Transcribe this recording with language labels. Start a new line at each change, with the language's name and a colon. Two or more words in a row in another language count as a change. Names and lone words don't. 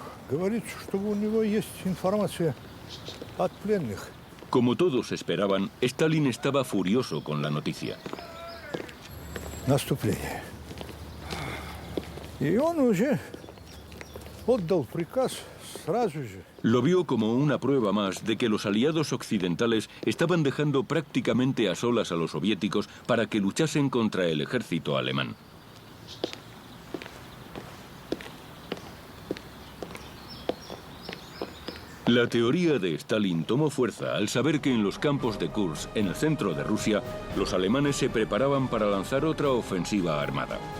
Russian: Говорится, что у него есть информация от пленных.
Spanish: Como todos esperaban, Stalin estaba furioso con la noticia.
Russian: Наступление. И он уже отдал приказ сразу же.
Spanish: Lo vio como una prueba más de que los aliados occidentales estaban dejando prácticamente a solas a los soviéticos para que luchasen contra el ejército alemán. La teoría de Stalin tomó fuerza al saber que en los campos de Kursk, en el centro de Rusia, los alemanes se preparaban para lanzar otra ofensiva armada.